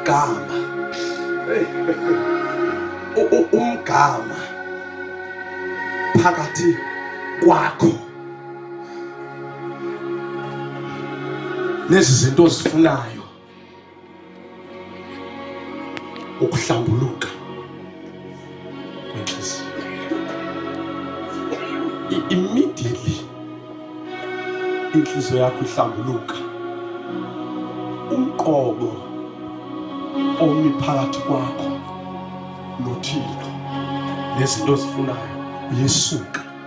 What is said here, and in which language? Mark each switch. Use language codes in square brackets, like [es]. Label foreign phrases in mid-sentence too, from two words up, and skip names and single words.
[xh] Umgama phakathi kwakho lezi zinto zifunayo ukuhlambuluka kwenhliziyo. Immediately inhliziyo yakho ihlambuluka, umqobo omi phakathi kwakho noThixo nezinto ozifunayo uyesuka.